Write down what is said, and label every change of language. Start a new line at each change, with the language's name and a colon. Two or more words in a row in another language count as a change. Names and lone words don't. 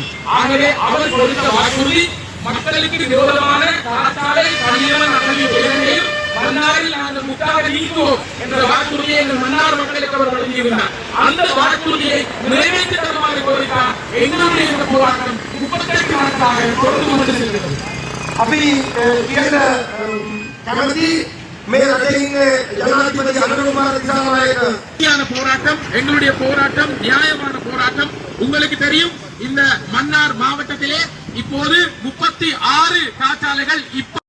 Tamil: ஆகவே அவர் கொடுத்த வாக்குறுதி மக்களுக்கு விரோதமான காற்றாலை கனியவன் அகழ்வையும் மன்னாரில் நாங்கள் முட்டாக நீக்குவோம் என்ற வாக்குறுதியை எங்கள் மன்னார் மக்களுக்கு அவர் வழங்கியிருந்தார். அந்த வாக்குறுதியை நிறைவேற்றி தருமாறு கோரித்தார். எங்களுடைய இந்த போராட்டம் 38 நாட்களாக தொடர்ந்து கொண்டு செல்கிறது.
Sinhala: අපි කියන කැමති මේ රටේ ඉන්න ජනාධිපති අනුරකුමාර දිසානායක
Tamil: போராட்டம் எங்களுடைய போராட்டம் நியாயமான போராட்டம். உங்களுக்கு தெரியும், இந்த மன்னார் மாவட்டத்திலே இப்போது 36 காற்றாலைகள்